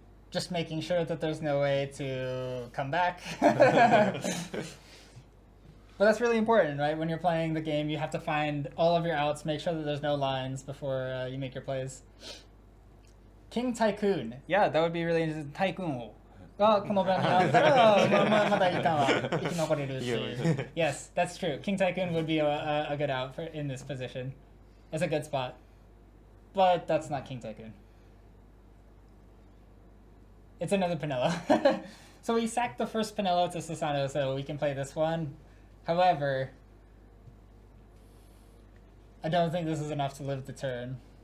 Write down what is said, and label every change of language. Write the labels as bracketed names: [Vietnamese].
[English] Just making sure that there's no way to come back. But that's really important, right? When you're playing the game, you have to find all of your outs, make sure that there's no lines before you make your plays. King Tycoon. Yeah, that would be really interesting. Tycoon. [Japanese] がこの場にあったらまだ一旦は生き残れるし。 [English] Yes, that's true. King Tycoon would be a good out in this position. It's a good spot. But that's not King Tycoon. It's another Pinello. So we sacked the first Pinello to Susano, so we can play this one. However, I don't think this is enough to live the turn.